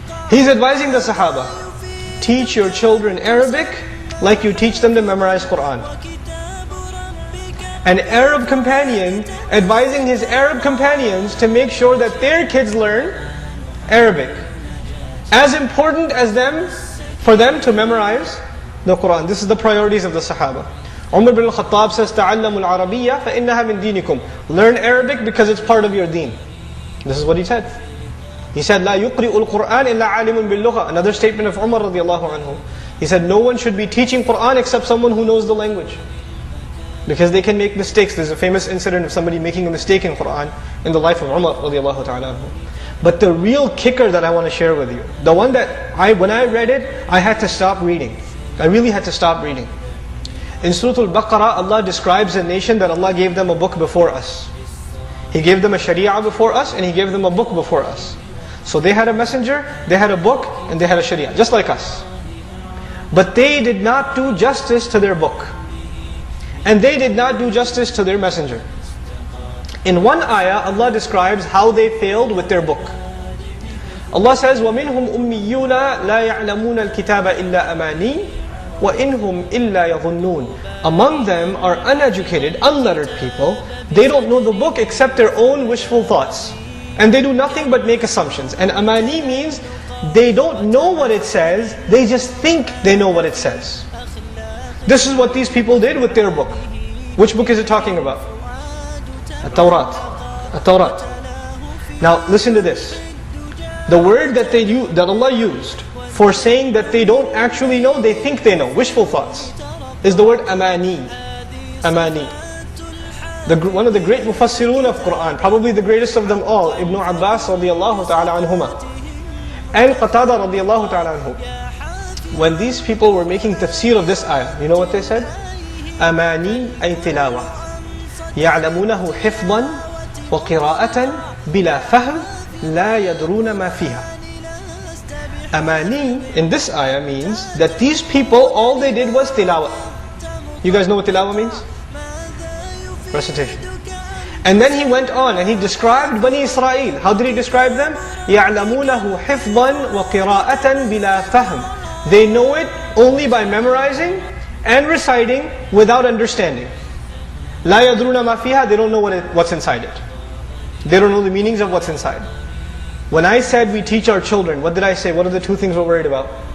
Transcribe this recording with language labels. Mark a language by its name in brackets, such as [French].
[English] He's advising the Sahaba, teach your children Arabic like you teach them to memorize Qur'an. An Arab companion advising his Arab companions to make sure that their kids learn Arabic. As important as for them to memorize the Qur'an. This is the priorities of the Sahaba. Umar bin al-Khattab says, [Arabic] تَعَلَّمُوا الْعَرَبِيَّةَ فَإِنَّهَا مِنْ دِينِكُمْ. [English] Learn Arabic because it's part of your deen. This is what he said. He said, [Arabic] لَا يُقْرِئُ الْقُرْآنِ إِلَّا عَالِمٌ بِاللُّغَةِ. [English] Another statement of Umar radiallahu anhu. He said, no one should be teaching Qur'an except someone who knows the language. Because they can make mistakes. There's a famous incident of somebody making a mistake in Qur'an in the life of Umar radiallahu ta'ala anhu. But the real kicker that I want to share with you, the one that when I read it, I had to stop reading. I really had to stop reading. In Surah Al-Baqarah, Allah describes a nation that Allah gave them a book before us. He gave them a sharia before us, and He gave them a book before us. So they had a messenger, they had a book, and they had a sharia, just like us. But they did not do justice to their book. And they did not do justice to their messenger. In one ayah, Allah describes how they failed with their book. Allah says, [Arabic] وَمِنْهُمْ أُمِّيُّونَ لَا يَعْلَمُونَ الْكِتَابَ إِلَّا أَمَانِي وَإِنْهُمْ إِلَّا يَظُنُّونَ. [English] Among them are uneducated, unlettered people. They don't know the book except their own wishful thoughts. And they do nothing but make assumptions. And amani means they don't know what it says, they just think they know what it says. This is what these people did with their book. Which book is it talking about? At-Tawrat. At-Tawrat. Now listen to this. The word that Allah used for saying that they don't actually know, they think they know, wishful thoughts, is the word amani. Amani. One of the great mufassirun of Qur'an, probably the greatest of them all, Ibn Abbas radiallahu ta'ala anhuma, and Qatada radiallahu ta'ala anhu. When these people were making tafsir of this ayah, you know what they said? [Arabic] Amani ay tilawa. يعلمونه حفظا وقراءة بلا فهم لا يدرون ما فيها. [English] Amani in this ayah means that these people, all they did was tilawa. You guys know what tilawa means? Recitation. And then he went on and he described Bani Israel. How did he describe them? [Arabic] يعلمونه حفظا وقراءة بلا فهم. [English] They know it only by memorizing and reciting without understanding. [Arabic] لا يدرون ما فيها. [English] They don't know what's inside it. They don't know the meanings of what's inside. When I said we teach our children, what did I say? What are the two things we're worried about?